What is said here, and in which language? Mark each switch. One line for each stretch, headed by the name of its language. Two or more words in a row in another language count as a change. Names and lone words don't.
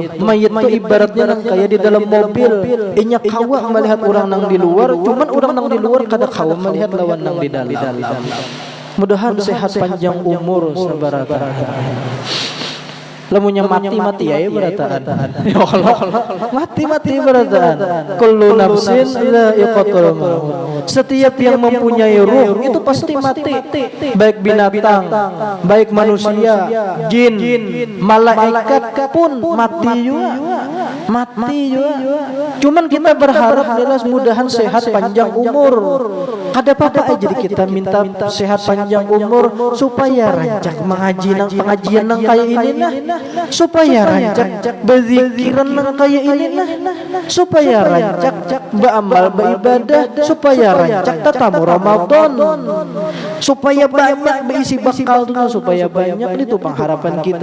Banjar: Mayit itu ibaratnya nang kayak di dalam mobil. Inya kawa melihat orang nang di luar, cuman orang nang di luar kada kawa melihat lawan nang di dalam. Mudahan sehat panjang umur sabarata. Lamunnya mati ya berataan. Ya Allah, mati berataan.
Arabic: كل نفس ذائقة الموت.
Indonesian: Setiap yang mempunyai ruh itu pasti mati. Baik binatang, baik manusia, jin, malaikat pun mati juga.
Banjar: Cuman kita berharap jelas mudahan sehat panjang umur. Kada apa-apa aja kita minta sehat panjang umur supaya rancak mengaji nang pengajian nang kaya ini nah, supaya rancak berzikiran nang kaya ini nah, supaya rancak beramal beribadah, supaya rancak tatamu Ramadan, supaya banyak berisi bakal tuh, supaya banyak itu pengharapan kita.